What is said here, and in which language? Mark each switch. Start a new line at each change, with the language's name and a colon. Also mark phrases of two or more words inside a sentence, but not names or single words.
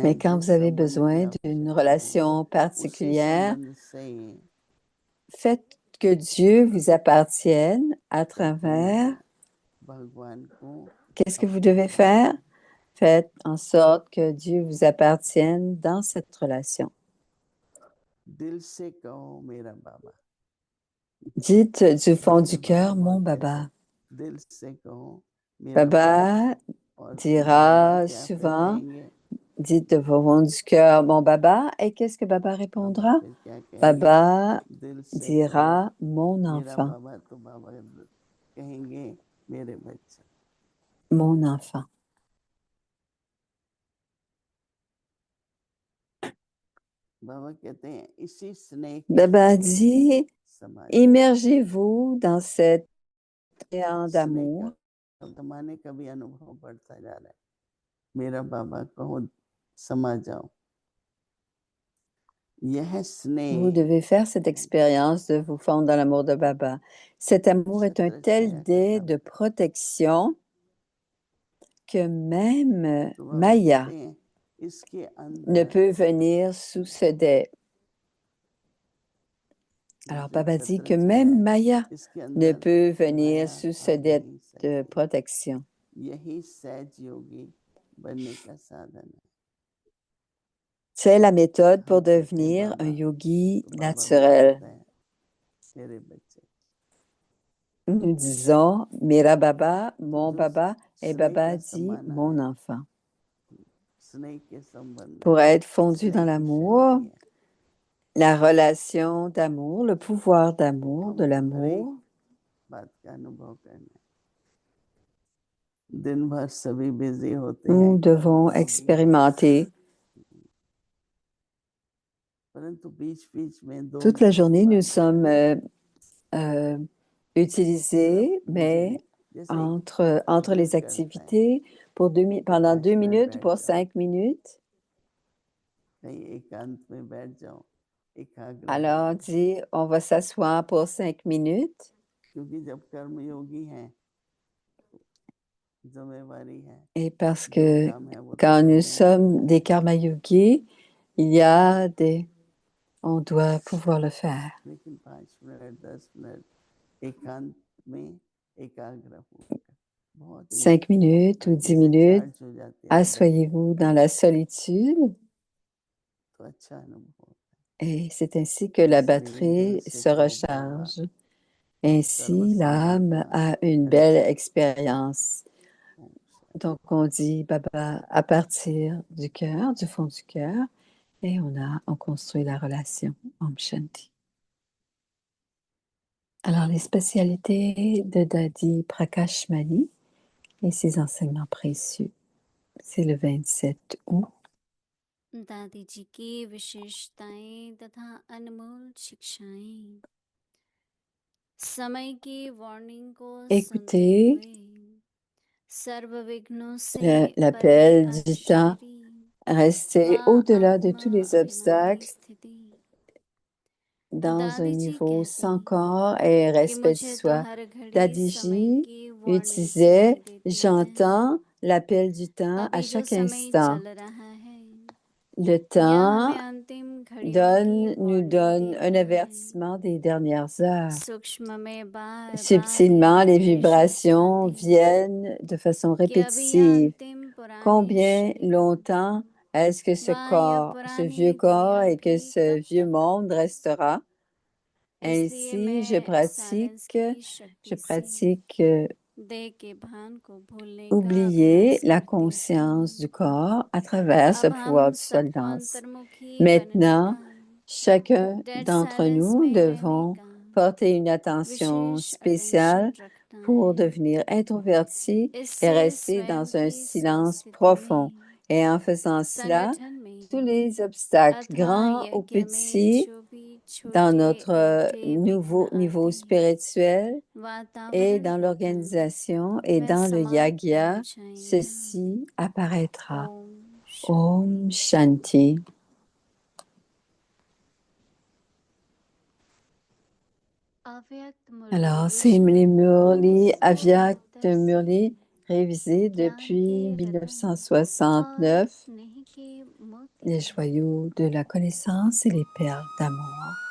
French: Mais quand
Hindi: जिस
French: vous avez
Hindi: संबंध की
French: besoin d'une
Hindi: आवश्यकता हो,
French: relation
Hindi: उसी
French: particulière,
Hindi: संबंध से
French: faites que Dieu vous appartienne à
Hindi: अपने
French: travers.
Hindi: भगवान को
French: Qu'est-ce que vous
Hindi: अपना
French: devez
Hindi: बनाओ,
French: faire? Faites en sorte que Dieu vous appartienne dans cette relation.
Hindi: दिल से कहो मेरा बाबा.
French: Dites du fond du
Hindi: मेरे
French: cœur,
Hindi: बाबा
French: mon
Hindi: बहुत कहते
French: baba.
Hindi: हैं, दिल से कहो मेरा बाबा.
French: Baba
Hindi: और बाबा
French: dira
Hindi: क्या फिर
French: souvent,
Hindi: कहेंगे?
French: dites de fond du cœur, mon baba. Et qu'est-ce que baba
Hindi: बाबा
French: répondra?
Hindi: फिर क्या कहेंगे?
French: Baba
Hindi: दिल से कहो
French: dira, mon
Hindi: मेरा
French: enfant,
Hindi: बाबा, तो बाबा कहेंगे मेरे बच्चे.
French: mon enfant.
Hindi: बाबा कहते हैं इसी स्नेह के
French: Baba
Hindi: सागर
French: dit,
Hindi: समा जाओ.
French: immergez-vous dans cet océan
Hindi: स्नेह
French: d'amour.
Hindi: का जमाने का भी अनुभव बढ़ता जा रहा है. मेरा बाबा कहो समा जाओ. यह
French: Vous
Hindi: स्नेह
French: devez faire cette expérience de vous fondre dans l'amour de Baba. Cet amour est un
Hindi: छत्र
French: tel
Hindi: छाया का
French: dé de
Hindi: था.
French: protection que même
Hindi: तो बाबा
French: Maya
Hindi: कहते हैं इसके
French: ne
Hindi: अंदर
French: peut venir sous ce dé.
Hindi: ये
French: Alors,
Hindi: जो
French: Baba dit
Hindi: छत्र
French: que
Hindi: छाया
French: même
Hindi: है,
French: Maya
Hindi: इसके
French: ne
Hindi: अंदर
French: peut venir
Hindi: माया
French: sous ce
Hindi: आ
French: dé
Hindi: नहीं
French: de
Hindi: सकती.
French: protection.
Hindi: यही सहज योगी बनने का साधन है.
French: C'est la méthode
Hindi: हम
French: pour
Hindi: कहते हैं
French: devenir un
Hindi: बाबा,
French: yogi
Hindi: तो बाबा
French: naturel.
Hindi: बोलता है मेरे बच्चे.
French: Nous disons
Hindi: मेरा बाबा, तो
French: mon
Hindi: जो
French: Baba, et
Hindi: स्नेह
French: Baba
Hindi: का
French: dit
Hindi: समाना
French: mon
Hindi: है,
French: enfant.
Hindi: स्नेह के संबंध है,
French: Pour être fondu
Hindi: स्नेह
French: dans
Hindi: की
French: l'amour,
Hindi: शक्ति है.
French: la relation d'amour, le pouvoir d'amour, de
Hindi: हमको हर एक
French: l'amour,
Hindi: बात का अनुभव करना है. दिन भर सभी बिजी होते हैं,
French: nous devons
Hindi: कर्मयोगी,
French: expérimenter.
Hindi: परंतु बीच बीच में 2
French: Toute la
Hindi: मिनट
French: journée, nous
Hindi: बाबा
French: sommes
Hindi: सिर्फ
French: utilisés,
Hindi: मुझे
French: mais
Hindi: जैसे एक
French: entre les
Hindi: हिम्मत करता है
French: activités, pendant 5 2
Hindi: मिनट
French: minutes,
Hindi: बैठ
French: pour
Hindi: जाओ,
French: 5 minutes.
Hindi: कहीं एकांत में बैठ जाओ, एकाग्र हो
French: Alors, on
Hindi: जाओ.
French: dit, on va s'asseoir pour 5 minutes.
Hindi: क्योंकि जब कर्मयोगी हैं, जिम्मेवारी है,
French: Et parce
Hindi: जो
French: que
Hindi: काम है वो तो
French: quand nous
Hindi: करना ही है.
French: sommes des karma yogis, il y a on doit pouvoir le faire.
Hindi: लेकिन 5 मिनट 10 मिनट एकांत में एकाग्र होकर बहुत ही
French: 5 minutes ou 10
Hindi: जैसे
French: minutes,
Hindi: चार्ज हो जाते हैं अंदर,
French: asseyez-vous dans la solitude
Hindi: तो अच्छा अनुभव होता
French: et c'est ainsi que la
Hindi: है. इसलिए दिल
French: batterie
Hindi: से
French: se
Hindi: कहो बाबा,
French: recharge.
Hindi: सर्व
French: Ainsi, l'âme
Hindi: समर्पण
French: a une belle
Hindi: हरिचरण.
French: expérience.
Hindi: ओम शांति.
French: Donc, on dit Baba à partir du cœur, du fond du cœur, et on construit la relation.
Hindi: ओम शांति.
French: Alors, les spécialités de Dadi Prakash Mani et ses enseignements précieux, c'est le 27 août.
Hindi: दादी जी की विशेषताएं तथा अनमोल शिक्षाएं. समय की वार्निंग को सुनते
French: Écoutez
Hindi: हुए सर्व विघ्नों से परे
French: l'appel du temps,
Hindi: आश्चर्य
French: restez
Hindi: व
French: au-delà de
Hindi: आत्मा
French: tous les
Hindi: अभिमानी
French: obstacles
Hindi: स्थिति.
French: dans un
Hindi: दादी जी
French: niveau
Hindi: कहती
French: sans corps et
Hindi: कि
French: respect du
Hindi: मुझे तो
French: soi.
Hindi: हर घड़ी समय
French: Dadiji
Hindi: की वार्निंग सुनाई
French: utilisait
Hindi: देती है.
French: j'entends l'appel du temps à
Hindi: अभी जो
French: chaque
Hindi: समय
French: instant.
Hindi: चल रहा है
French: Le
Hindi: यह
French: temps
Hindi: हमें अंतिम घड़ियों की
French: nous
Hindi: वार्निंग
French: donne
Hindi: दे
French: un
Hindi: रहा है.
French: avertissement des dernières heures.
Hindi: सूक्ष्म में बार बार
French: Subtilement, les
Hindi: ये उपदेश
French: vibrations
Hindi: सुनाते
French: viennent de façon
Hindi: कि अभी यह
French: répétitive.
Hindi: अंतिम पुराने
French: Combien
Hindi: शरीर
French: longtemps est-ce que ce
Hindi: व यह
French: corps, ce
Hindi: पुरानी
French: vieux corps
Hindi: दुनिया
French: et que
Hindi: भी
French: ce
Hindi: कब
French: vieux
Hindi: तक.
French: monde restera?
Hindi: इसलिए
French: Ainsi, je
Hindi: मैं साइलेंस
French: pratique,
Hindi: की
French: je
Hindi: शक्ति से
French: pratique
Hindi: देह के भान को भूलने का
French: oublier
Hindi: अभ्यास
French: la
Hindi: करती
French: conscience
Hindi: हूँ.
French: du corps à travers ce
Hindi: अब
French: pouvoir
Hindi: हम
French: du
Hindi: सबको
French: silence.
Hindi: अंतर्मुखी बनने
French: Maintenant,
Hindi: का,
French: chacun
Hindi: डेड
French: d'entre
Hindi: साइलेंस
French: nous
Hindi: में रहने
French: devons
Hindi: का
French: porter une attention
Hindi: विशेष
French: spéciale
Hindi: अटेंशन रखना
French: pour
Hindi: है.
French: devenir introverti et
Hindi: इससे
French: rester
Hindi: स्वयं
French: dans un
Hindi: की
French: silence
Hindi: स्वस्थिति
French: profond.
Hindi: में,
French: Et en faisant cela,
Hindi: संगठन में
French: tous les obstacles,
Hindi: अथवा
French: grands ou
Hindi: यज्ञ में
French: petits,
Hindi: जो भी
French: dans
Hindi: छोटे
French: notre
Hindi: मोटे
French: nouveau
Hindi: विघ्न
French: niveau
Hindi: आते
French: spirituel et
Hindi: वातावरण
French: dans
Hindi: होता
French: l'organisation et
Hindi: वह
French: dans le
Hindi: समाप्त हो
French: yagya,
Hindi: जाएगा.
French: ceci apparaîtra.
Hindi: ओम Om शांति. Shanti. अव्यक्त
French: Alors,
Hindi: मुरली
French: c'est les Murli, Avyak de 1970 Murli, révisés
Hindi: ज्ञान के
French: depuis
Hindi: रतन और
French: 1969,
Hindi: स्नेह के मोती.
French: les joyaux de la connaissance et les perles d'amour.